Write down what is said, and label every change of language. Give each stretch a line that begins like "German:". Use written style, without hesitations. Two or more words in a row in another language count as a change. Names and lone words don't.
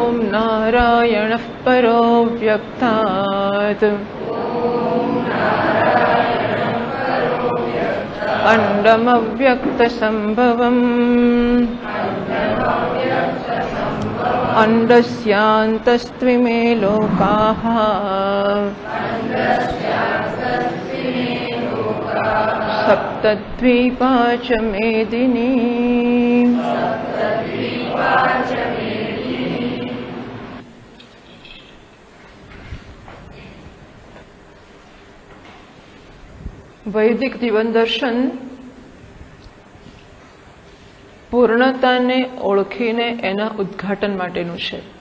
Sanskrit: नारायणः परो व्यक्तात् अण्डमव्यक्तसम्भवम् अण्डस्यान्तस्त्विमे लोकाः सप्तद्वीपा च मेदिनी।
Gujarati: વૈદિક જીવન દર્શન પૂર્ણતાને ઓળખીને એના ઉદ્ઘાટન માટેનું છે.